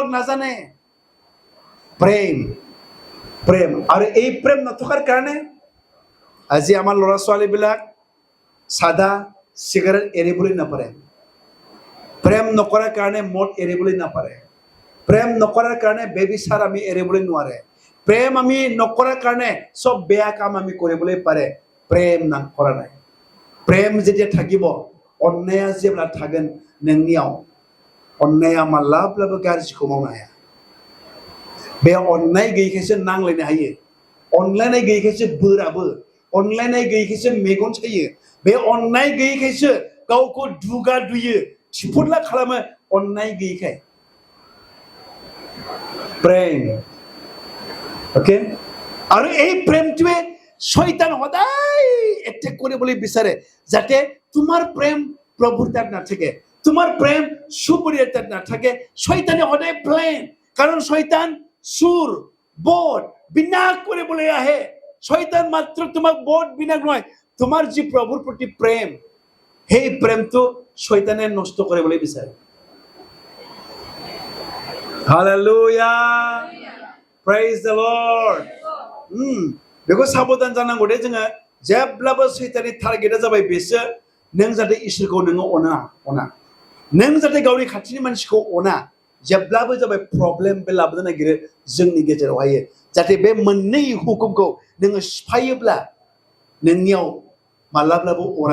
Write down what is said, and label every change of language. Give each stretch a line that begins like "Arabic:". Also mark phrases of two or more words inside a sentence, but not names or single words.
Assamese: নাজানে প্ৰেম প্ৰেম আৰু এই প্ৰেম নথকাৰ কাৰণে আজি আমাৰ ল'ৰা ছোৱালীবিলাক সাদা চিগাৰেট এৰিবলৈ নাপাৰে প্ৰেম নকৰাৰ কাৰণে মদ এৰিবলৈ নাপাৰে প্ৰেম নকৰাৰ কাৰণে বেবিচাৰ আমি এৰিবলৈ নোৱাৰে প্ৰেম আমি নকৰাৰ কাৰণে সব বেয়া কাম আমি কৰিবলৈ পাৰে প্ৰেম নকৰা নাই প্ৰেম যেতিয়া থাকিব
Bodo: अननाया जेब्ला थागोन नोंनियाव अननाया माब्लाबाबो गाज्रिखौ मावनो हाया बे अननाय गैयैखायसो नांलायनो हायो अनलायनाय गैयैखायसो बोराबो अनलायनाय गैयैखायसो मेगन सायो बे अननाय गैयैखायसो गावखौ दुगा दुयो थिफुदला खालामो अननाय गैयैखाय प्रेम ओके आरो
Assamese: এই প্রেমটোৱে শয়তান সদায় এটেক কৰিবলৈ বিচাৰে যাতে তোমাৰ প্ৰেম প্ৰভুৰ তাত নাথাকে তোমাৰ প্ৰেম সুপৰিয়াৰ তাত নাথাকে শয়তানে সদায় প্লেন কাৰণ শয়তান সুৰ বধ বিনাশ কৰিবলৈ আহে শয়তান মাত্ৰ তোমাক বধ বিনাশ নহয় তোমাৰ যি প্ৰভুৰ প্ৰতি প্ৰেম সেই প্ৰেমটো শয়তানে নষ্ট কৰিবলৈ বিচাৰে
Bodo: হালেলুয়া
English: praise the Lord
Bodo: बेखौ साबधान जानांगौ दे जोङो जेब्लाबो सैताननि टारगेटआ जाबाय बेसो नों जाहाथे इसोरखौ नोङो अना नों जाहाथे गावनि खाथिनि मानसिखौ अना जेब्लाबो जाबाय प्रब्लेम बे लाबोनो नागिरो जोंनि गेजेरावहाय जाहाथे बे मोननै हुकुमखौ नोङो सिफायोब्ला नोंनियाव माब्लाबाबो अरा